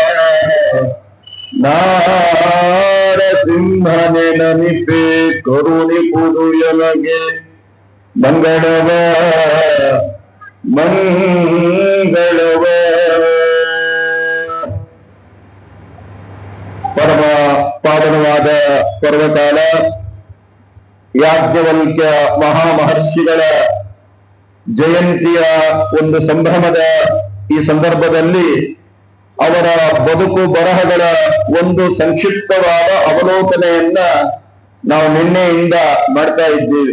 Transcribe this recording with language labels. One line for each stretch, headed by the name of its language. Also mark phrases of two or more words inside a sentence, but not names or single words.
Kannada: ನಾರಸಿಂಹನೆ ನಮಿತೆ ಕರುಣೆ ಪುದು ಯಮಗೆ ಮಂಗಳವ ಮಂಗಳವ. ಪರಮ ಪಾವನವಾದ ಪರ್ವಕಾಲ ಯಾಜ್ಞವಲ್ಕ್ಯ ಮಹಾಮಹರ್ಷಿಗಳ ಜಯಂತಿಯ ಒಂದು ಸಂಭ್ರಮದ ಈ ಸಂದರ್ಭದಲ್ಲಿ ಅವರ ಬದುಕು ಬರಹಗಳ ಒಂದು ಸಂಕ್ಷಿಪ್ತವಾದ ಅವಲೋಕನೆಯನ್ನ ನಾವು ನಿನ್ನೆಯಿಂದ ಮಾಡ್ತಾ ಇದ್ದೀವಿ.